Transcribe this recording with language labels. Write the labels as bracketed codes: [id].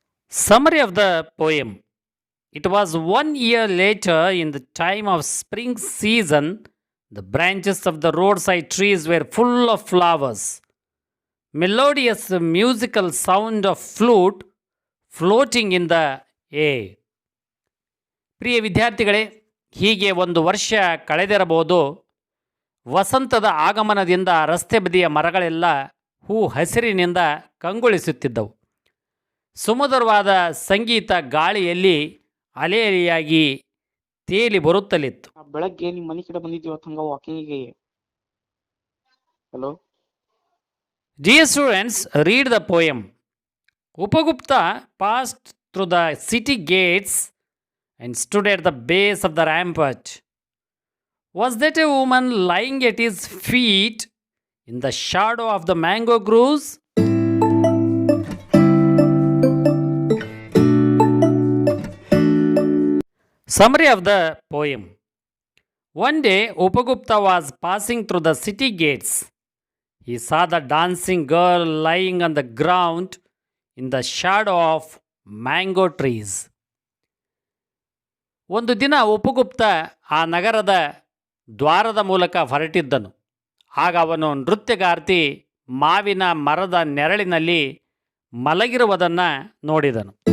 [en] Summary of the poem. It was 1 year later, in the time of spring season, the branches of the roadside trees were full of flowers. Melodious musical sound of flute floating in the air. [kn] ಪ್ರಿಯ ವಿದ್ಯಾರ್ಥಿಗಳೇ, ಹೀಗೆ ಒಂದು ವರ್ಷ ಕಳೆದಿರಬಹುದು. ವಸಂತದ ಆಗಮನದಿಂದ ರಸ್ತೆ ಬದಿಯ ಮರಗಳೆಲ್ಲ ಹೂ ಹಸಿರಿನಿಂದ ಕಂಗೊಳಿಸುತ್ತಿದ್ದವು. ಸುಮಧುರವಾದ ಸಂಗೀತ ಗಾಳಿಯಲ್ಲಿ ಅಲೆಯಾಗಿ ತೇಲಿ ಬರುತ್ತಲಿತ್ತು. ಬೆಳಗ್ಗೆ ನಿಮ್ಮ ಮನೆ ಕಡೆ ಬಂದಿದ್ದೀವಿ ಹಂಗ ವಾಕಿಂಗಿಗೆ. [en] Hello. Dear students, read the poem. Upagupta passed through the city gates and stood at the base of the rampart. Was that a woman lying at his feet in the shadow of the mango groves? Summary of the poem. One day, Upagupta was passing through the city gates. He saw the dancing girl lying on the ground in the shadow of mango trees. [kn] ಒಂದು ದಿನ ಉಪಗುಪ್ತ ಆ ನಗರದ ದ್ವಾರದ ಮೂಲಕ ಹೊರಟಿದ್ದನು. ಆಗ ಅವನು ನೃತ್ಯಗಾರ್ತಿ ಮಾವಿನ ಮರದ ನೆರಳಿನಲ್ಲಿ ಮಲಗಿರುವುದನ್ನು ನೋಡಿದನು.